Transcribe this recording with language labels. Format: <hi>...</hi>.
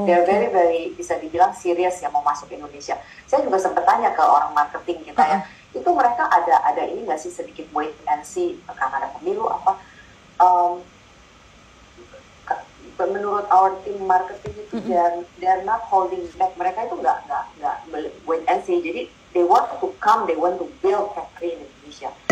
<id>They're very very bisa dibilang serius ya mau masuk Indonesia. Saya juga sempat tanya ke orang marketing kita ya, itu mereka ada ini nggak sih sedikit wait and see karena ada pemilu apa?</id> <en>Menurut our team marketing itu they're not holding back. Mereka itu nggak wait and see. Jadi they want to come, they want to build factory in Indonesia.</en>